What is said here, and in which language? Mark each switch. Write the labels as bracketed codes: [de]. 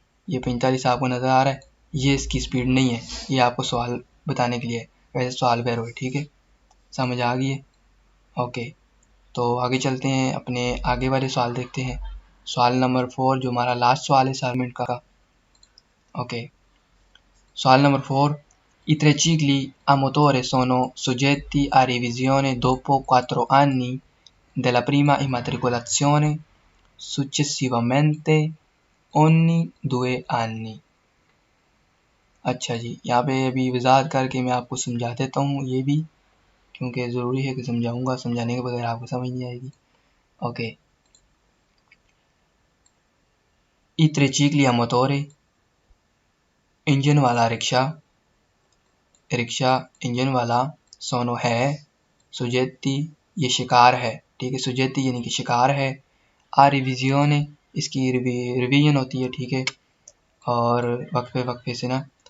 [hi] ये 45 आपको नज़र आ रहा है, ये इसकी स्पीड नहीं है, ये आपको सवाल बताने के लिए है। वैसे सवाल वेरो है, ठीक है, समझ आ गई है। ओके, तो आगे चलते हैं, अपने आगे वाले सवाल देखते हैं। सवाल नंबर 4 जो हमारा लास्ट सवाल है असाइनमेंट का, ओके, सवाल number 4, [it] I tre cicli a motore sono soggetti a revisione dopo 4 anni della prima immatricolazione, successivamente ogni 2 anni। [hi] अच्छा जी, यहाँ पे अभी वजाहत करके मैं आपको समझा देता हूँ ये भी, क्योंकि ज़रूरी है कि समझाऊँगा, समझाने के बगैर आपको समझ नहीं आएगी। Okay, [it] I tre cicli a motore, [hi] engine वाला रिक्शा, रिक्शा इंजन वाला, [it] सोनो [hi] है, [it] सुजेती [hi] ये शिकार है, ठीक है, सुजेती यानी कि शिकार है, [it] आ रिविजियोने [hi] इसकी रिवीजन होती है, ठीक है, और वक्फे वक्फे से ना,